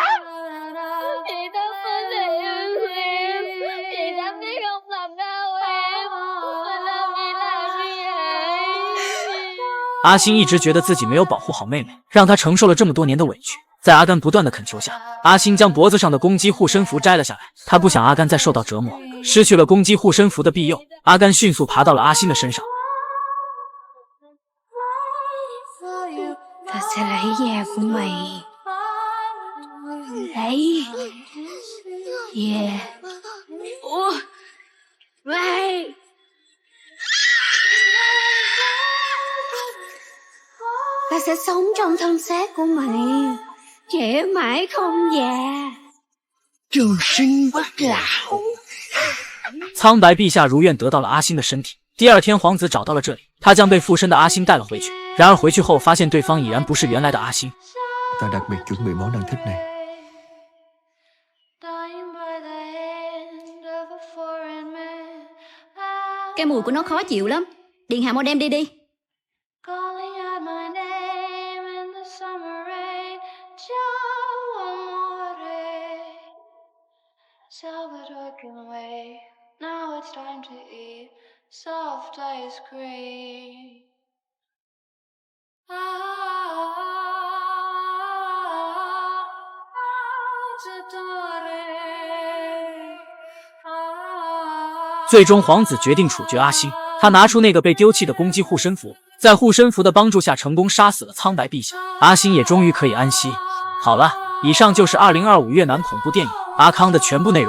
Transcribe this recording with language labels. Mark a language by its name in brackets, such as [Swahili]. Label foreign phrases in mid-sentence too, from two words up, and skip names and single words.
[Vietnamese] Chị Tâm ơi, thầy yêu em. Chị Tâm biết không làm đau em. Mình làm gì vậy? [Chinese] 阿星一直觉得自己没有保护好妹妹，让她承受了这么多年的委屈。在阿甘不断的恳求下，阿星将脖子上的攻击护身符摘了下来。他不想阿甘再受到折磨，失去了攻击护身符的庇佑，阿甘迅速爬到了阿星的身上。 [Vietnamese] Tao sẽ lấy da của mày. Lấy da của mày. Tao sẽ sống trong thân xác của mày, trẻ mãi không già. Trường sinh bất lão. [Chinese] 苍白陛下如愿得到了阿星的身体。第二天，皇子找到了这里，他将被附身的阿星带了回去。然而回去后发现对方已然不是原来的阿星。 [Vietnamese] Ta đặc biệt chuẩn bị món ăn thích này. Cái mùi của nó khó chịu lắm. Điện hạ mau đem đi đi. [English] Now it's time to eat soft ice cream. Adore. [Chinese] 最终，皇子决定处决阿星。他拿出那个被丢弃的攻击护身符，在护身符的帮助下，成功杀死了苍白陛下。阿星也终于可以安息。好了，以上就是2025越南恐怖电影《阿康》的全部内容。